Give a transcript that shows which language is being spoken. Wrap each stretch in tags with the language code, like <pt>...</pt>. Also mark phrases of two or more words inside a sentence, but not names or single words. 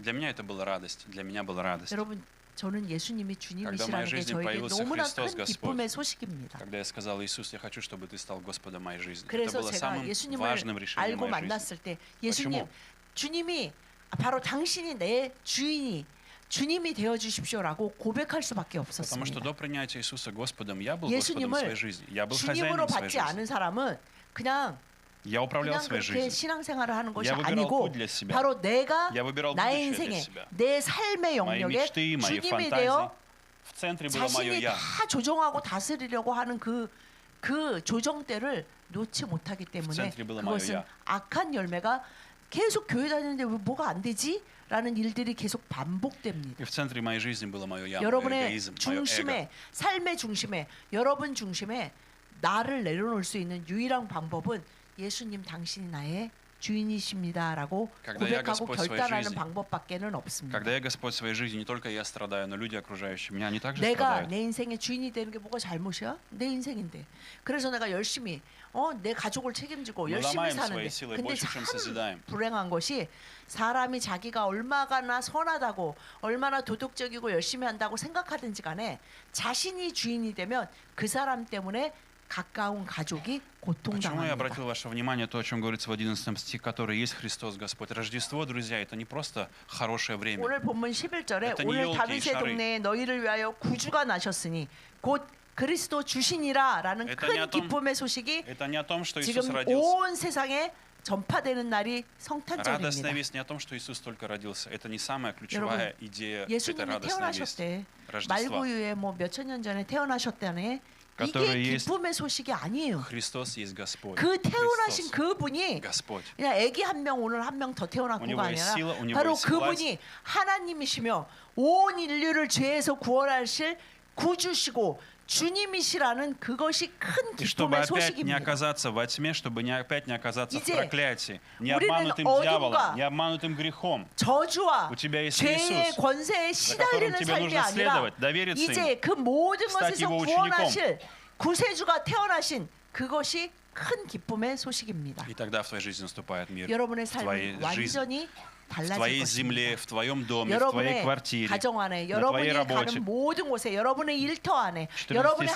<ru>Для меня это была радость. Для меня была радость.</ru> <ko>여러분 저는 예수님이</ko> <ru>Когда в</ru> <ko>주님이시라는</ko> <ru>моей</ru> <ko>게</ko> <ru>жизни</ru> <ko>저에게</ko> <ru>появился</ru> <ko>너무나</ko> <ru>Христос</ru> <ko>큰</ko> <ru>Господь,</ru> <ko>기쁨의 소식입니다.</ko> <ru>Когда я сказал, Иисус, я хочу, чтобы ты стал Господом моей жизни. Это</ru> <ko>그래서</ko> <ru>было</ru> <ko>제가</ko> <ru>самым</ru> <ko>예수님을</ko> <ru>важным решением</ru> <ko>알고</ko> <ru>моей жизни.</ru> <ko>만났을 때 예수님,</ko> <ru>почему?</ru> <ko>주님이 바로 당신이 내 주인이 주님이 되어 주십시오라고 고백할 수밖에</ko> <ru>Потому что</ru> <ko>없었습니다.</ko> <ru>до принятия Иисуса Господом я был Господом</ru> <ko>예수님을</ko> <ru>своей жизни. Я был</ru> <ko>주님으로</ko> <ru>хозяином своей</ru> <ko>받지</ko> <ru>жизни.</ru> <ko>않은 사람은 그냥</ko> <ru>Я управлял своей</ru> <ko>그렇게</ko> <ru>жизнью.</ru> <ko>신앙생활을 하는 것이</ko> <ru>Я выбирал</ru> <ko>아니고</ko> <ru>путь для себя.</ru> <ko>바로 내가</ko> <ru>Я выбирал</ru> <ko>나의</ko> <ru>будущее для</ru> <ko>인생에</ko> <ru>себя.</ru> <ko>내 삶의</ko> <ru>Мои</ru> <ko>영역에</ko> <ru>мечты, мои</ru> <ko>주님이</ko> <ru>фантазии.</ru> <ko>되어</ko> <ru>В центре было мое</ru> <ko>자신이</ko> <ru>я.</ru> <ko>다 조정하고 다스리려고 하는 그 조정대를 놓지 못하기 때문에</ko> <ru>centre было</ru> <ko>그것은</ko> <ru>моё я.</ru> <ko>악한 열매가 계속 교회 다니는데 왜 뭐가 안 되지? 라는 일들이 계속 반복됩니다.</ko> <ru>И в центре моей жизни было мое я, мой</ru> <ko>여러분의</ko> <ru>эгоизм, мое эго.</ru> <ko>중심에 삶의 중심에 여러분 중심에 나를 내려놓을 수 있는 유일한 방법은 예수님 당신이 나의 주인이십니다라고</ko> <ru>Когда я</ru> <ko>고백하고</ko> <ru>Господь своей</ru> <ko>결단하는</ko> <ru>жизни.</ru> <ko>방법밖에는 없습니다.</ko> <ru>Когда я Господь своей жизни, не только я страдаю, но люди окружающие меня, они также</ru> <ko>내가</ko> <ru>страдают.</ru> <ko>내 인생의 주인이 되는 게 뭐가 잘못이야? 내 인생인데. 그래서 내가 열심히 내 가족을 책임지고</ko> <ru>Мы</ru> <ko>열심히</ko> <ru>ломаем</ru> <ko>사는데.</ko> <ru>свои силы</ru> <ko>근데</ko> <ru>больше, чем</ru> <ko>참</ko> <ru>созидаем.</ru> <ko>불행한 것이 사람이 자기가 얼마나 선하다고 얼마나 도덕적이고 열심히 한다고 생각하든지 간에 자신이 주인이 되면 그 사람 때문에 가까운 가족이</ko> <ru>Почему я</ru> <ko>고통당합니다.</ko> <ru>обратил ваше внимание то, о чем говорится в 11 стихе, который есть Христос Господь. Рождество, друзья, это не просто хорошее время.</ru> <ko>오늘 본문 11절에</ko> <ru>Это не</ru> <ko>오늘</ko> <ru>елки и</ru> <ko>다윗의</ko> <ru>шары.</ru> <ko>동네에 너희를 위하여 구주가 나셨으니 곧 그리스도 주시니라라는</ko> <ru>Это не о</ru> <ko>큰</ko> <ru>том,</ru> <ko>기쁨의 소식이</ko> <ru>это не о том, что Иисус</ru> <ko>지금</ko> <ru>родился.</ru> <ko>온 세상에 전파되는 날이</ko> <ru>Радостная</ru> <ko>성탄절입니다.</ko> <ru>весть не о том, что Иисус только родился. Это не самая ключевая идея этой</ru> <ko>예수님이</ko> <ru>радостной вести.</ru> <ko>태어나셨대.</ko> <ru>Рождества.</ru> <ko>말구유에 뭐 몇천 년 전에 태어나셨다네.</ko> <ru>который</ru> <ko>이게</ko> <ru>есть</ru> <ko>기쁨의 소식이 아니에요.</ko> <ru>Христос есть Господь.</ru> <ko>그 태어나신</ko> <ru>Христос,</ru> <ko>그분이</ko> <ru>Господь.</ru> <ko>그냥 아기 한 명 오늘 한 명 더</ko> <ru>У</ru> <ko>태어났고가</ko> <ru>него есть</ru> <ko>아니라</ko> <ru>сила, у него</ru> <ko>바로</ko> <ru>есть власть.</ru> <ko>그분이 하나님이시며 온 인류를 죄에서 구원하실 구주시고 주님이시라는 그것이 큰</ko> <ru>И чтобы</ru> <ko>기쁨의</ko> <ru>опять не</ru> <ko>소식입니다.</ko> <ru>оказаться во тьме, чтобы опять не оказаться в</ru> <ko>이제</ko> <ru>проклятии, не</ru> <ko>우리는</ko> <ru>обманутым</ru> <ko>어둠과</ko> <ru>дьяволом, не обманутым грехом,</ru> <ko>저주와</ko> <ru>У тебя есть</ru> <ko>죄의</ko> <ru>Иисус,</ru> <ko>권세에</ko> <ru>за которым</ru> <ko>시달리는</ko> <ru>тебе</ru> <ko>삶이</ko> <ru>нужно</ru> <ko>아니라</ko> <ru>следовать, довериться</ru> <ko>이제</ko> <ru>ему,</ru> <ko>그 모든</ko> <ru>стать</ru> <ko>것에서</ko> <ru>его учеником.</ru> <ko>구원하실 구세주가 태어나신 그것이 큰 기쁨의 소식입니다.</ko> <ru>И тогда в твоей жизни наступает мир.</ru> <ko>여러분의</ko> <ru>В твоей</ru> <ko>삶은</ko> <ru>жизни,</ru> <ko>완전히</ko> <ru>в</ru> <ko>달라질</ko> <ru>твоей</ru> <ko>것입니다.</ko> <ru>земле, в твоем доме, в твоей</ru> <ko>여러분의</ko> <ru>квартире,</ru> <ko>가정 안에,</ko> <ru>на твоей</ru> <ko>여러분이</ko> <ru>работе.</ru> <ko>가는 모든 곳에, 여러분의 일터 안에, 14 여러분의</ko>